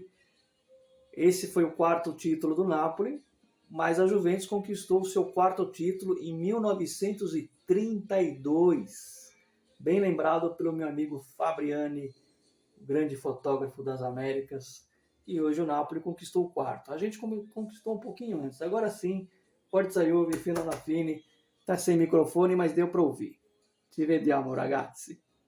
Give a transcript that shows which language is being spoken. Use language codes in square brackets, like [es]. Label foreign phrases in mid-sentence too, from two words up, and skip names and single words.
[pt] Esse foi o 4º título do Napoli, mas a Juventus conquistou o seu 4º título em 1932. Bem lembrado pelo meu amigo Fabriani, o grande fotógrafo das Américas. E hoje o Napoli conquistou o 4º. A gente conquistou um pouquinho antes. Agora sim, [it] Forza Juve, fino alla fine. [pt] Tá sem microfone, mas deu para ouvir. [it] Ci vediamo, ragazzi.